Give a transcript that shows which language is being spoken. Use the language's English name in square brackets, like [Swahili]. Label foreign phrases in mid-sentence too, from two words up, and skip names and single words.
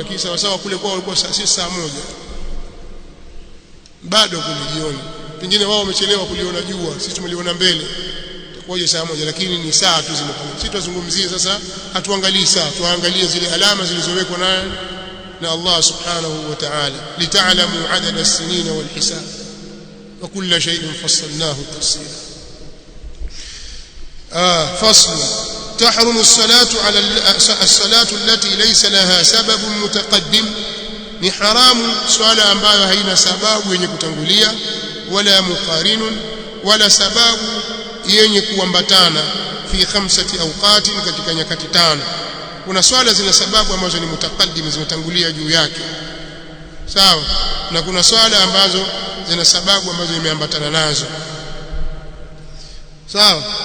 [Swahili] Lakini sawa sawa kule kwao walikuwa saa moja bado kule jioni, pengine wao wamechelewa kuliona jua, sisi tumeliona mbele, itakuwaje saa moja? Lakini ni saa tu zimepangwa. Sisi tuzungumzie sasa, hatuangalii saa, tuangalie zile alama zilizowekwa na [Arabic] الله سبحانه وتعالى, لتعلموا عدد السنين والحساب وكل شيء فصلناه تفصيلا. فصل. تحرم الصلاة على الصلاة التي ليس لها سبب متقدم, [Swahili] ni haramu swala ambayo haina sababu yenye kutangulia, [Arabic] ولا مقارن, [Swahili] wala sababu yenye kuambatana, [Arabic] في 5 أوقات, [Swahili] katika nyakati 5. Kuna swala zina sababu ambazo ni mutaqaddim, zimetangulia juu yake, sawa, na kuna swala ambazo zina sababu ambazo imeambatana nazo, sawa.